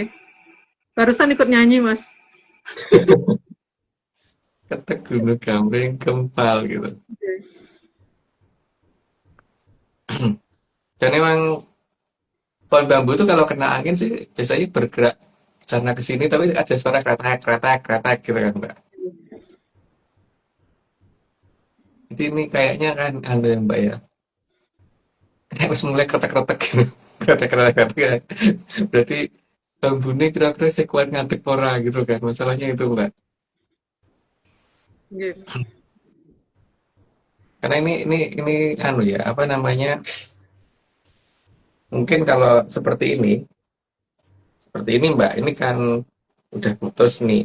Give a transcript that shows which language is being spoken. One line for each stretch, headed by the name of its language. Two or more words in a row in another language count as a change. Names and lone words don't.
Indonesian: Barusan ikut nyanyi, Mas. Ketek gunung gambring gempal gitu. Oke. Dan emang pohon bambu tuh kalau kena angin sih biasanya bergerak sana ke sini tapi ada suara kretek kretek kretek gitu kan Mbak. Jadi ini kayaknya kan anu ya Mbak ya. Kayak harus mulai kretek kretek gitu. Kretek kretek kretek ya. Berarti bambunya kira-kira sekuat
Javanese: ngadeg ora
Indonesian: gitu kan. Masalahnya itu Mbak.
Javanese: Nggih.
Indonesian: Karena ini anu ya apa namanya? Mungkin kalau seperti ini Mbak, ini kan udah putus nih.